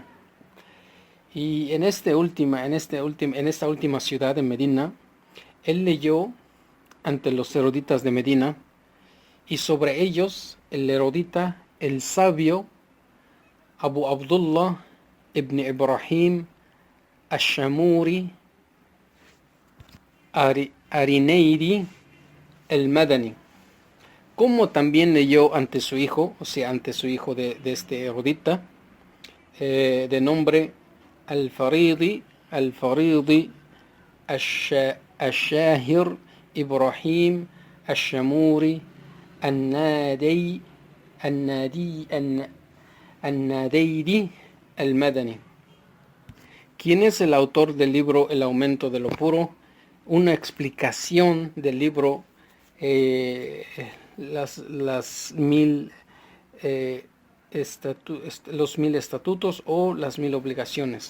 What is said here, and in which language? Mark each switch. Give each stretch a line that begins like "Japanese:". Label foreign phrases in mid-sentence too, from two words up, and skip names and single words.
Spanish: Y en esta última ciudad de Medina, él leyó ante los eruditas de Medina, y sobre ellos el erudita, el sabio Abu Abdullah ibn Ibrahim al-Shamuri Arineiri el-Madani, como también leyó ante su hijo, o sea, ante su hijo de este erudita, de nombre al-Faridi al-Shahir Ibrahim al-Shamuri al-Nadeiri al-Madani, quien es el autor del libro El aumento de lo puro, una explicación del libro los 1000 estatutos o las 1000 obligaciones.